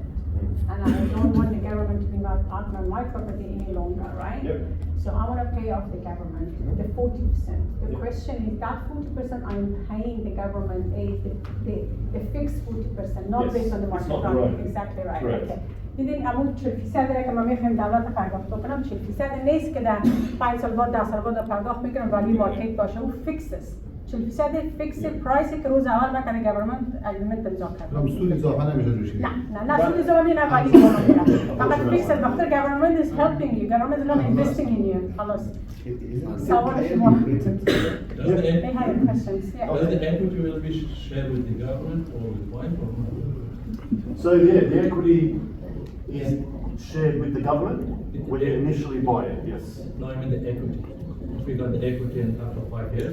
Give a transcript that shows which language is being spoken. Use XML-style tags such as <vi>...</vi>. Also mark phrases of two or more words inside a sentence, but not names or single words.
<en>Mm. and I don't want the government to be out on my property any longer, right? Yep. So I want to pay off the government the 40%. The Yep. question is that 40% I'm paying the government is the fixed 40%, not Yes, based on the it's market not value. growing. Exactly right. Correct. Okay.</en> <fa>دیدین اون 40% را که ما میخوایم دولت پرداخت بکنم 40% نیست که در 5 سال بعد 10 سال بعد پرداخت میکنم ولی مارکت باشه اون فیکس است 40%</fa> <en>fixed price</en> <fa>که روز اول بکنه</fa> <en>government agreement</en> <fa>امضا کرده سود اضافه نمیشه روش نه سود اضافه نه ولی فقط فیکس است وقتی</fa> <en>government is helping you government is not investing in you</en> <fa>خلاص سوال شما</fa> <en>they have questions yeah. Does the equity will be shared with the government or with wife or not? So yeah, the equity is shared with the government when you initially buy it, yes. No, I mean the equity. If we got the equity in after 5 years,</en>